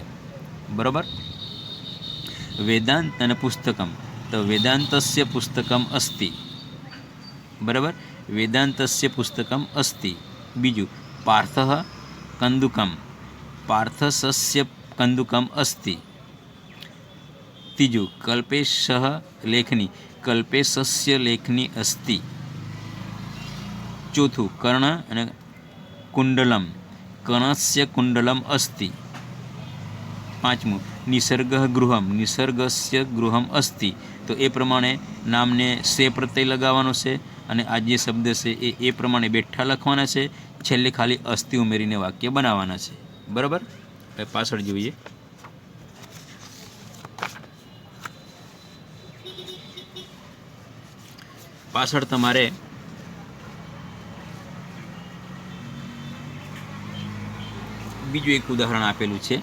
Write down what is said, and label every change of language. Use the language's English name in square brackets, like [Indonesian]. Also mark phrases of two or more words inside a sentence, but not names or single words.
[Gujarati] બરાબર, વેદાંત અને પુસ્તકમ. [Sanskrit] તો વેદાંતસ્ય પુસ્તકમ અસ્તિ. બરાબર, વેદાંતસ્ય પુસ્તકમ અસ્તિ. બીજું, પાર્થઃ કંદુકમ. પાર્થસસ્ય કંદુકમ અસ્તિ. तीजू कल्पेशः लेखनी, कल्पेशस्य लेखनी अस्ति। चौथुं कर्ण अने कुंडलम, कर्णस्य कुंडलम अस्ति। पांचमું निसर्गः गृहम, निसर्गस्य गृहम अस्ति। [Gujarati] તો એ પ્રમાણે નામને સે પ્રત્યય लगावવાનો છે અને આ જે શબ્દ છે એ પ્રમાણે બેઠા લખવાના છે, છેલ્લે ખાલી અસ્થિ ઉમેરીને વાક્ય બનાવવાના છે। બરાબર, હવે પાછળ જોઈએ। પાછળ તમારે બીજું એક ઉદાહરણ આપેલું છે।